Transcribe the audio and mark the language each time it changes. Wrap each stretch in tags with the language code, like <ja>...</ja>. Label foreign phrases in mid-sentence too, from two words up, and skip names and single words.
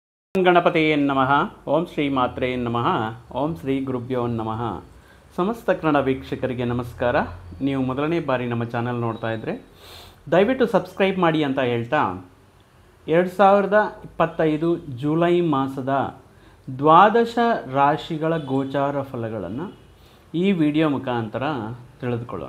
<sa>ಗಣಪತಿಯೇ ನಮಃ. ಓಂ ಶ್ರೀ ಮಾತ್ರೇ ನಮಃ. ಓಂ ಶ್ರೀ ಗುರುಭ್ಯೋ ನಮಃ.</sa> <kn>ಸಮಸ್ತ ಕನ್ನಡ ವೀಕ್ಷಕರಿಗೆ ನಮಸ್ಕಾರ. ನೀವು ಮೊದಲನೇ ಬಾರಿ ನಮ್ಮ ಚಾನಲ್ ನೋಡ್ತಾ ಇದ್ದರೆ ದಯವಿಟ್ಟು ಸಬ್ಸ್ಕ್ರೈಬ್ ಮಾಡಿ ಅಂತ ಹೇಳ್ತಾ 2025 ಜುಲೈ ಮಾಸದ ದ್ವಾದಶ ರಾಶಿಗಳ ಗೋಚಾರ ಫಲಗಳನ್ನು ಈ ವಿಡಿಯೋ ಮುಖಾಂತರ ತಿಳಿದುಕೊಳ್ಳೋಣ.</kn>